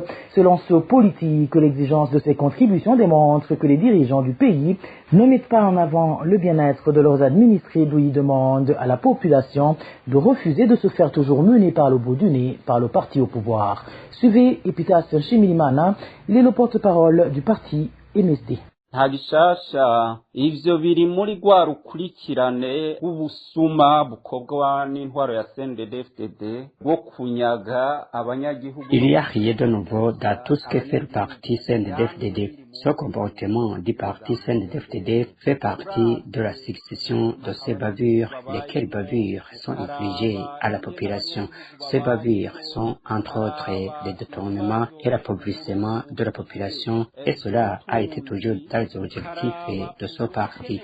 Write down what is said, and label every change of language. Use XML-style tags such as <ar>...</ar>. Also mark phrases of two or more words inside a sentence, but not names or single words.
<fr>Selon ce politique, l'exigence de ces contributions démontre que les dirigeants du pays ne mettent pas en avant le bien-être de leurs administrés, d'où ils demandent à la population de refuser de se faire toujours mener par le bout du nez par le parti au pouvoir. Suivez Epitas Nshimirimana, il est le porte-parole du parti MSD.</fr> <rn>nta gishasha ivyo biri muri rwa rukurikirane rw'ubusuma bukorwa n'intwaro ya CNDD-FDD bwo kunyaga abanyagihugu.</rn> <fr>Il y a rien de nouveau dans tout ce que fait le parti CNDD-FDD. Ce comportement du parti CNDD-FDD fait partie de la succession de ces bavures. Lesquelles bavures sont infligées à la population? Ces bavures sont entre autres les détournements et l'appauvrissement de la population, et cela a été toujours dans les objectifs de ce parti.</fr>